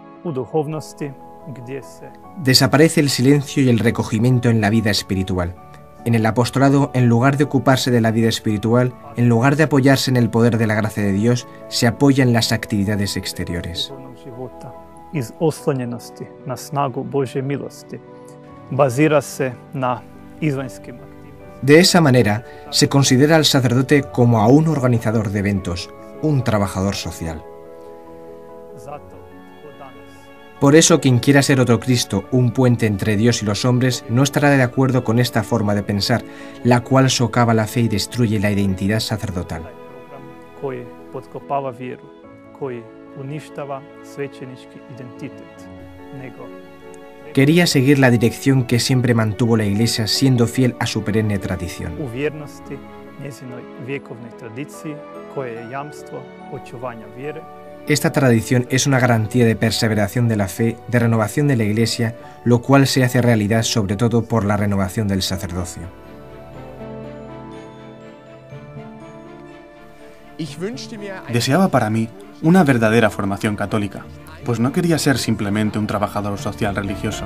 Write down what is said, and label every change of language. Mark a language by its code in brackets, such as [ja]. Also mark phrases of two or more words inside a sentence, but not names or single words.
[es] Desaparece el silencio y el recogimiento en la vida espiritual. En el apostolado, en lugar de ocuparse de la vida espiritual, en lugar de apoyarse en el poder de la gracia de Dios, se apoya en las actividades exteriores. [hr] Iz oslonjenosti na snagu Božje milosti, bazira se na izvanjskim aktivnostima. [es] De esa manera, se considera al sacerdote como a un organizador de eventos, un trabajador social. Por eso, quien quiera ser otro Cristo, un puente entre Dios y los hombres, no estará de acuerdo con esta forma de pensar, la cual socava la fe y destruye la identidad sacerdotal. [hr] Koji potkopava vjeru, koji uništava svećenički identitet, nego [es] Quería seguir la dirección que siempre mantuvo la Iglesia, siendo fiel a su perenne tradición. [hr] u vjernosti njezinoj vjekovnoj tradiciji, koje je jamstvo očuvanja vjere. [es] Esta tradición es una garantía de perseveración de la fe, de renovación de la Iglesia, lo cual se hace realidad sobre todo por la renovación del sacerdocio. Deseaba para mí una verdadera formación católica, pues no quería ser simplemente un trabajador social religioso.